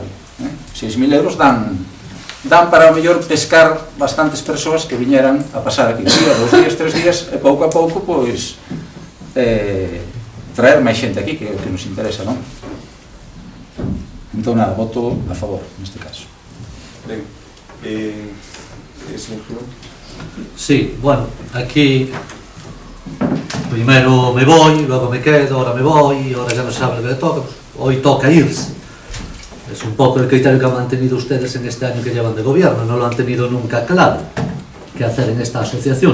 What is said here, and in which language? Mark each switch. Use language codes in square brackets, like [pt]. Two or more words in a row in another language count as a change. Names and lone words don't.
[gl] 6.000 euros dan para o mellor pescar bastantes persoas que viñeran a pasar aquí 2 días, 3 días e pouco a pouco pois traer máis xente aquí que nos interesa, non? Entón nada, voto a favor neste caso. Ben, señor Girón? [es] Sí, bueno, aquí primero me voy, luego me quedo, ahora me voy, ahora ya no se sabe lo que le toca, pues hoy toca irse. Es un poco el criterio que han mantenido ustedes en este año que llevan de gobierno, no lo han tenido nunca claro qué hacer en esta asociación.